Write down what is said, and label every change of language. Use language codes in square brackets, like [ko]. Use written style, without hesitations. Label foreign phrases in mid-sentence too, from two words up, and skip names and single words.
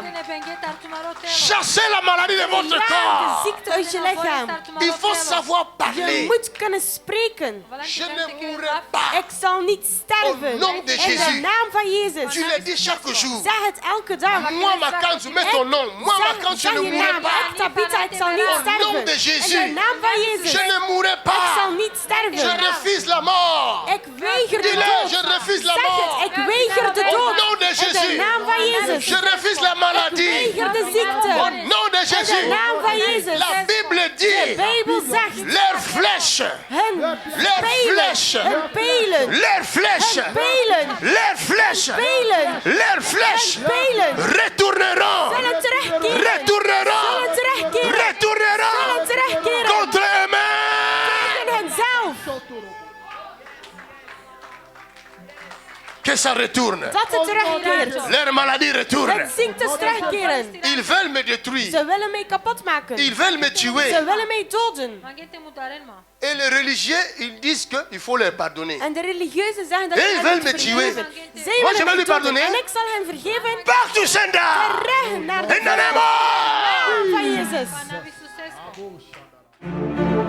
[fr] Ine bengheta ar tu maro telo. Chassez la maladie de votre [nl] Verjaag de [fr] corps. [nl] ziekte uit je lichaam. [fr] Il faut savoir Je parler. [nl] moet kunnen spreken. [fr] Je ne mourrai pas. [nl] Ik zal niet sterven. [fr] Au nom de [nl] In [fr] Jésus. [nl] de naam van Jezus. [fr] Tu le dis chaque jour. [nl] Zeg het elke dag. [fr] Moi, ma canne, mets ton nom. Moi, ma canne, je [nl] Zeg [fr] ne [nl] je [fr] mourrai [nl] naam. [fr] pas. [nl] Ik, Tabitha, ik zal niet [fr] Au nom [nl] sterven. [fr] de Jésus. [nl] In de naam van Jezus. [fr] Je ne mourrai [nl] Ik zal [fr] pas. [nl] niet [fr] Je [nl] sterven. [fr] refuse la mort. [nl] Ik weiger de [fr] Dis-le, [nl] dood. [fr] je refuse la [nl] Zeg [fr] mort. [nl] het, ik weiger de [fr] Au [nl] dood. [fr] nom de [nl] In de [fr] Jésus. [nl] naam van Jezus. [fr] Je refuse la [nl] Ik [fr] maladie. [nl] weiger de ziekte. [fr] Au nom de [nl] In de [fr] Jésus. [nl] naam van Jezus. [fr] La Bible [nl] De [fr] dit, [nl] Bijbel zegt, [fr] leurs flèches, [nl] hun [fr] leurs [nl] pijlen, [fr] flèches, [nl] hun pijlen, [fr] leurs flèches, [nl] hun pijlen, [fr] leurs flèches, [nl] pijlen, [fr] leurs flèches [nl] hun pijlen [fr] retourneront, [nl] zullen terugkeren, [fr] retourneront, [nl] zullen terugkeren, zullen [fr] retourneront [nl] terugkeren [fr] contre eux-mêmes. [nl] tegen henzelf. [fr] Que ça retourne. [nl] Dat het terugkeert. [fr] Leur maladie retourne. [nl] Het ziektes terugkeren. [fr] Ils veulent me détruire. [nl] Ze willen mij kapot maken. [fr] Ils veulent me [nl] Ze [fr] tuer. [nl] willen mij doden. Manghete mutaren ma. [fr] Et les religieux, ils disent qu'il faut les pardonner. [nl] En de religieuzen zeggen dat [fr] Hey, [nl] je [fr] ils [nl] hen [fr] veulent [nl] moet [fr] me tuer. [nl] vergeven. Zij [fr] Moi, je [nl] willen [fr] vais [nl] mij [fr] lui [nl] doden. [fr] pardonner. [nl] En ik zal hen vergeven. [fr] Partout, Senda. [nl] Terug naar de [en] In the name of- [nl] naam van Jezus. Panavi susesco. Ko shadara.